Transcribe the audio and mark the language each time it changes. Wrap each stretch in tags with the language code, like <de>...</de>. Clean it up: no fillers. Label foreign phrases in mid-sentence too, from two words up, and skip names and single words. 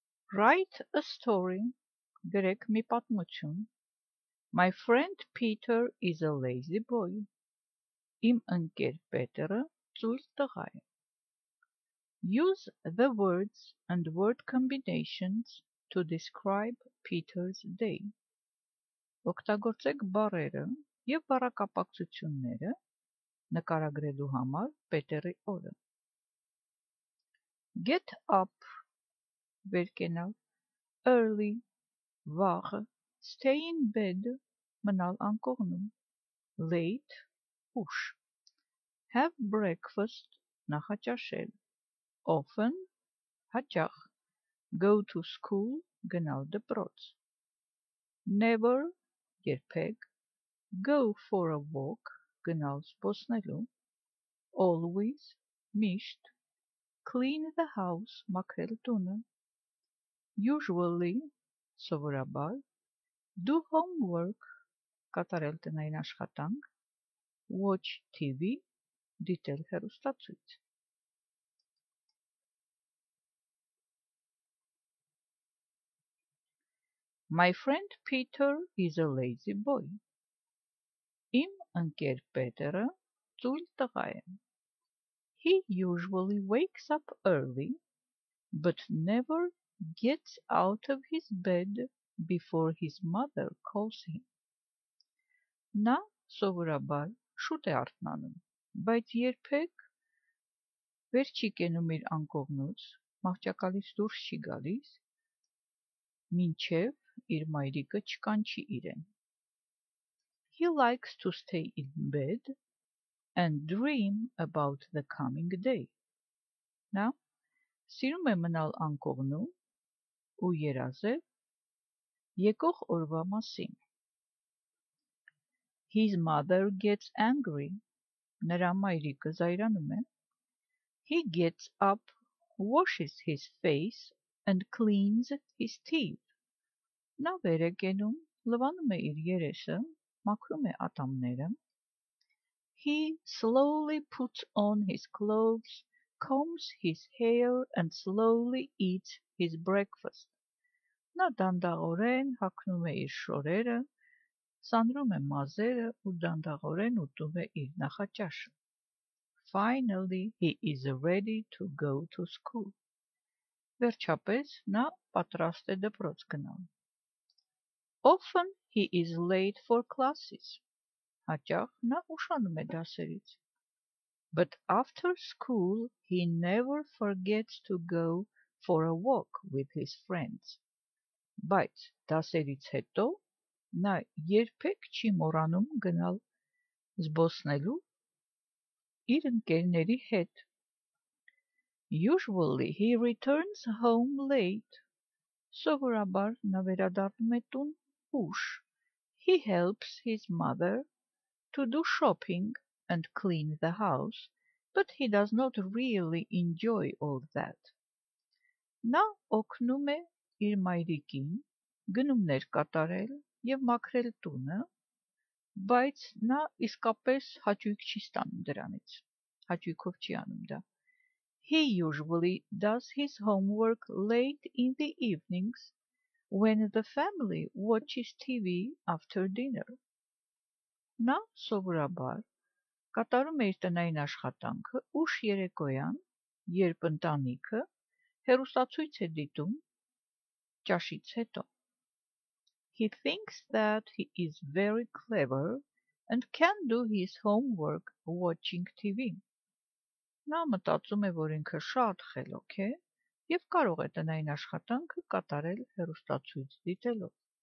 <en>Write a story.</en> <hy>Գրեք մի պատմություն.</hy> <en>My friend Peter is a lazy boy.</en> <hy>Իմ ընկեր Պետերը ծույլ տղա է.</hy> <en>Use the words and word combinations to describe Peter's day.</en> <hy>Օգտագործեք բառերը և բառակապակցությունները նկարագրելու համար Պետերի օրը.</hy> <en>Get up,</en> <hy>վեր կենալ, early, վաղ,</hy> <en>stay in bed,</en> <hy>մնալ անկողնում,</hy> <en>late, ուշ, have breakfast, նախաճաշել, often, հաճախ, go to school,</en> <hy>գնալ դպրոց,</hy> <en>never, երբեք, go for a walk,</en> <hy>գնալ զբոսնելու,</hy> <en>always, միշտ, clean the house,</en> <hy>մաքրել տունը, usually, սովորաբար,</hy> <en>do homework,</en> <hy>կատարել տնային աշխատանք,</hy> <en>watch TV,</en> <hy>դիտել հեռուստացույց.</hy> <en>My friend Peter is a lazy boy.</en> <hy>Իմ ընկեր Պետերը ծույլ տղա է.</hy> <en>He usually wakes up early, but never gets out of his bed before his mother calls him.</en> <hy>Նա սովորաբար շուտ է արթնանում, բայց երբեք վեր չի կենում իր անկողնուց, մահճակալից դուրս չի գալիս, մինչև իր մայրիկը չկանչի իրեն.</hy> <en>He likes to stay in bed and dream about the coming day.</en> <hy>Նա սիրում է մնալ անկողնում ու երազել եկող օրվա մասին.</hy> <en>His mother gets angry.</en> <hy>Նրա մայրիկը զայրանում է.</hy> <en>He gets up, washes his face and cleans his teeth.</en> <hy>Նա վեր է կենում, լվանում է իր երեսը, մաքրում է ատամները.</hy> <en>He slowly puts on his clothes, combs his hair and slowly eats his breakfast.</en> <hy>Նա դանդաղորեն հագնում է իր շորերը, սանրում է մազերը ու դանդաղորեն ուտում է իր նախաճաշը.</hy> <en>Finally, he is ready to go to school.</en> <hy>Վերջապես նա պատրաստ է դպրոց գնալ.</hy> <en>Often he is late for classes.</en> <hy>Հաճախ նա ուշանում է դասերից.</hy> <en>But after school he never forgets to go for a walk with his friends.</en> <hy>Բայց դասերից հետո նա երբեք չի մոռանում գնալ զբոսնելու իր ընկերների հետ.</hy> <en>Usually he returns home late.</en> <hy>Սովորաբար նա վերադառնում է տուն ուշ.</hy> <en>He helps his mother to do shopping and clean the house, but he does not really enjoy all that.</en> <hy>Նա օգնում է իր մայրիկին գնումներ կատարել և մաքրել տունը, բայց նա իսկապես հաճույք չի ստանում դրանից, հաճույքով չի անում դա.</hy> <en>He usually does his homework late in the evenings when the family watches TV after dinner.</en> <hy>Նա սովորաբար կատարում է իր տնային աշխատանքը ուշ երեկոյան, երբ ընտանիքը հեռուստացույց է դիտում ճաշից հետո.</hy> <en>He thinks that he is very clever and can do his homework watching TV.</en> <hy>Նա մտածում է, որ ինքը շատ խելոք է և կարող է տնային աշխատանքը կատարել հեռուստացույց դիտելով.</hy>